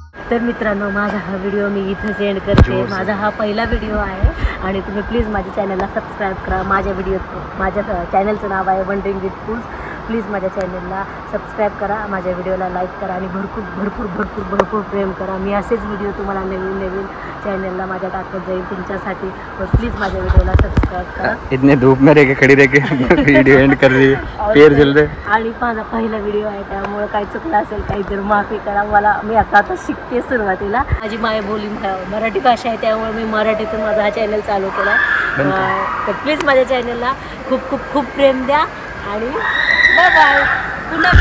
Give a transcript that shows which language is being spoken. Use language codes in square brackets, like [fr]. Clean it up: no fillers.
[mr] तर मित्रांनो, माझा हा व्हिडिओ मी इथंच एंड करते. माझा हा पहिला व्हिडिओ आहे आणि तुम्ही प्लीज माझ्या चॅनलला सबस्क्राईब करा. माझ्या चॅनलचं नाव आहे वंडरिंग विथ फूड्स. प्लीज माझ्या चॅनलला सबस्क्राईब करा, माझ्या व्हिडिओला लाईक करा आणि भरपूर भरपूर भरपूर भरपूर प्रेम करा. मी असेच व्हिडिओ तुम्हाला नवीन नवीन चॅनलला माझ्या टाकत जाईल तुमच्यासाठी. तर प्लीज माझ्या व्हिडिओला सबस्क्राईब करा. [hi] इतने धूप में रह के खड़ी रह के वीडियो एंड कर रही है, पैर जल रहे. [mr] आणि माझा पहिला व्हिडिओ आहे त्यामुळे काही चुकलं असेल काही तर माफी करा मला. मी आता शिकते सुरुवातीला. माझी मायबोली मराठी भाषा आहे त्यामुळे मी मराठीतून माझा हा चॅनल चालू केला. तर प्लीज माझ्या चॅनलला खूप खूप खूप प्रेम द्या आणि बाय बाय. पुन्हा